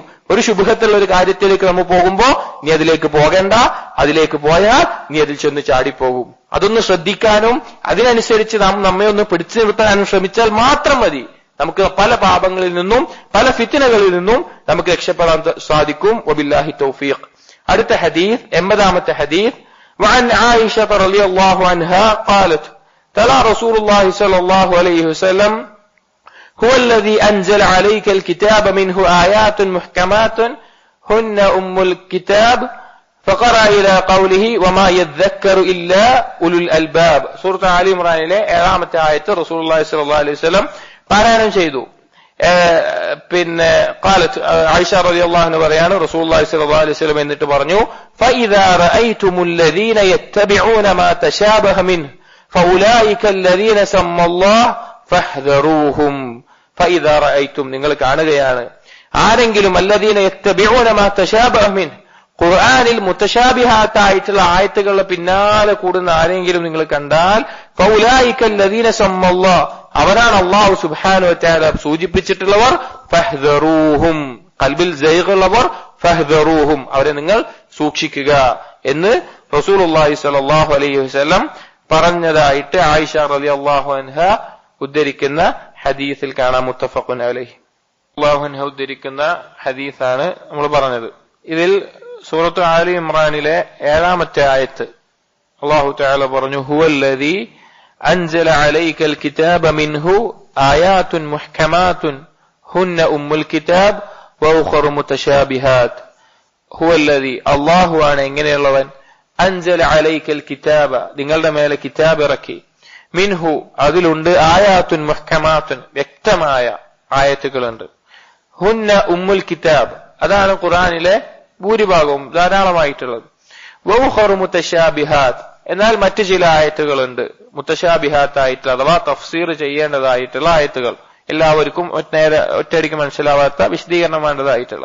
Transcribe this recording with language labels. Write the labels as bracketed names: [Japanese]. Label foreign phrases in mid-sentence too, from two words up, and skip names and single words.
[Malayalam] ഒരു ശുഭഹത്തുള്ള ഒരു കാര്യത്തിലേക്ക് നമ്മൾ പോകുമ്പോ നീ അതിലേക്ക് പോകണ്ട, അതിലേക്ക് പോയാൽ നീ അതിൽ ചെന്ന് ചാടിപ്പോകും. അതൊന്ന് ശ്രദ്ധിക്കാനും അതിനനുസരിച്ച് നാം നമ്മെ ഒന്ന് പിടിച്ചു നിർത്താനും ശ്രമിച്ചാൽ മാത്രം മതി നമുക്ക് പല പാപങ്ങളിൽ നിന്നും പല ഫിത്നകളിൽ നിന്നും നമുക്ക് രക്ഷപ്പെടാൻ സാധിക്കും. [Arabic] وبالله التوفيق. [Malayalam] അടുത്ത ഹദീസ് 80-ാമത്തെ ഹദീസ്. [Arabic] وعن عائشة رضي الله عنها قالت تلا رسول الله صلى الله عليه وسلم هو الذي أنزل عليك الكتاب منه آيات محكمات هن أم الكتاب فقرأ إلى قوله وما يذكر إلا أولو الألباب. [Malayalam] സൂറത്ത് ആലി ഇംറാനിലെ 7-ാമത്തെ ആയത്ത് [Arabic] رسول الله صلى الله عليه وسلم [Malayalam] പാരായണം ചെയ്തു. പിന്നെ قالت ആയിഷ [Arabic] رضي الله عنها [Malayalam] പറയാണ് [Arabic] رسول الله صلى الله عليه وسلم [Malayalam] എന്നിട്ട് പറഞ്ഞു [Arabic] فإذا رأيتم الذين يتبعون ما تشابه منه فأولئك الذين سمى الله فاحذروهم. فإذا رأيتم [Malayalam] നിങ്ങൾ കാണുകയാണ് ആരെങ്കിലും [Arabic] الذين يتبعون ما تشابه منه [Malayalam] ഖുർആനിൽ മുത്തശാബിഹാത്തായിട്ടുള്ള ആയത്തുകളുടെ പിന്നാലെ കൂടുന്ന ആരെങ്കിലും നിങ്ങൾ കണ്ടാൽ [Arabic] فأولئك الذين سمى الله [Malayalam] അവരാണ് [Arabic] الله سبحانه وتعالى [Malayalam] സൂചിപ്പിച്ചിട്ടുള്ളവർ. ഫഹ്ദറൂഹും ഖൽബിൽ സൈഗുള്ളവർ, ഫഹ്ദറൂഹും അവരെ നിങ്ങൾ സൂക്ഷിക്കുക എന്ന് [Arabic] رسول الله صلى الله عليه وسلم [Malayalam] പറഞ്ഞതായിട്ട് ആയിഷ [Arabic] رضي الله عنها [Malayalam] ഉദ്ധരിക്കുന്ന ഹദീസിൽ കാണാം. [Arabic] متفق عليه. الله عنها [Malayalam] ഉദ്ധരിക്കുന്ന ഹദീസാണ് നമ്മൾ പറഞ്ഞത്. ഇതിൽ സൂറത്ത് ആലി ഇംറാനിലെ 7-ാമത്തെ ആയത്ത് [Arabic] الله تعالى [Malayalam] പറഞ്ഞു [Arabic] هو الذي أنزل عليك الكتاب منه آيات محكمات هن أم الكتاب وأخر متشابهات. هو الذي الله [Malayalam] ആണ് എങ്ങനെയുള്ളവൻ [Arabic] أنزل عليك الكتاب [Malayalam] നിങ്ങളുടെ മേലെ കിതാബ് ഇറക്കി മിൻഹു അതിലുണ്ട് [Arabic] آيات محكمات [Malayalam] വ്യക്തമായ ആയത്തുകളുണ്ട്. [Arabic] هن أم الكتاب [Malayalam] അതാണ് ഖുർആനിലെ ഭൂരിഭാഗവും ധാരാളമായിട്ടുള്ളത്. [Arabic] وأخر متشابهات [Malayalam] എന്നാൽ മറ്റു ചില ആയത്തുകളുണ്ട് മുത്തശാബിഹാത്ത് ആയിട്ടുള്ള അഥവാ തഫ്സീർ ചെയ്യേണ്ടതായിട്ടുള്ള ആയത്തുകൾ, എല്ലാവർക്കും ഒറ്റയടിക്ക് മനസ്സിലാവാത്ത വിശദീകരണം വേണ്ടതായിട്ടുള്ളത്.